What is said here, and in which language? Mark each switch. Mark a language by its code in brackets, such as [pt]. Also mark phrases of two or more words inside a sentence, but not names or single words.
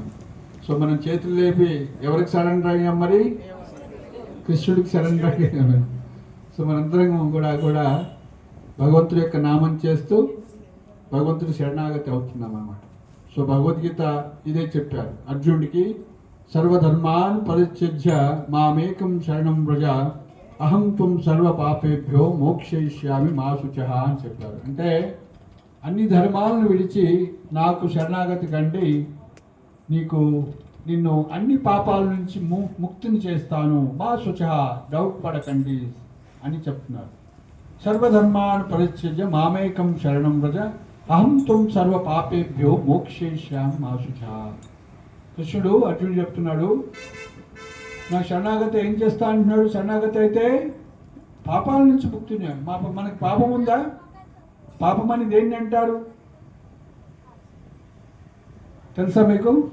[te] సో మనం చేతులు లేపి ఎవరికి సరెండర్ అయ్యాం? మరి కృష్ణుడికి సరెండర్ అయ్యాము. సో మనందరం కూడా భగవంతుడి యొక్క నామం చేస్తూ భగవంతుడి శరణాగతి అవుతున్నాం అన్నమాట. సో భగవద్గీత ఇదే చెప్పారు అర్జునుడికి, [sa] సర్వధర్మాన్ పరిత్యజ్య మామేకం శరణం వ్రజ అహం త్వం సర్వ పాపేభ్యో మోక్షయిష్యామి మా శుచః [te] అని చెప్పారు. అంటే అన్ని ధర్మాలను విడిచి నాకు శరణాగతి కండి, నిన్ను అన్ని పాపాల నుంచి ముక్తిని చేస్తాను, [sa] మా శుచః, [te] డౌట్ పడకండి అని చెప్తున్నారు. [sa] సర్వధర్మాన్ పరిత్యజ్య మామేకం శరణం వ్రజ అహం త్వం సర్వ పాపేభ్యో మోక్షయిష్యామి మా శుచః. [te] కృష్ణుడు అర్జునుడు చెప్తున్నాడు, నా శరణాగతి ఏం చేస్తా అంటున్నాడు? శరణాగతి అయితే పాపాల నుంచి ముక్తిని. మనకి పాపం ఉందా? పాపం అని దేన్ని అంటారు తెలుసా మీకు?